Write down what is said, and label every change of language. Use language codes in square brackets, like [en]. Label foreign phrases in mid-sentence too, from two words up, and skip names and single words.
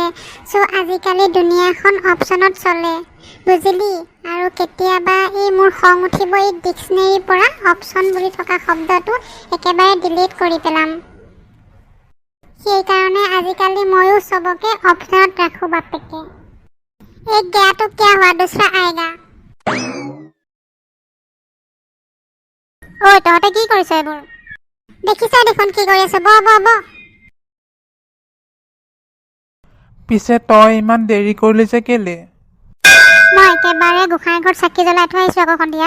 [as] আজিকালি দুনিয়াখন অপশ্যনত চলে, বুজিলি? আৰু কেতিয়াবা মোৰ খং উঠিব, এই ডিক্সনেৰীৰ পৰা অপশ্যন বুলি থকা শব্দটো একেবাৰে ডিলিট কৰি পেলাম। সেইকাৰণে আজিকালি ময়ো চবকে অপশ্যনত ৰাখোঁ বাপেকে। [hi] एक गया तो क्या हुआ, दूसरा आएगा। [as] তহঁতে কি কৰিছ এইবোৰ? দেখিছ দেখোন কি কৰি আছে, ব পিছে তই ইমান দেৰি কৰিলি যে কেলে? মই একেবাৰে গোসাঁই ঘৰত চাকি জ্বলাই থৈ আহিছোঁ আকৌ সন্ধিয়া।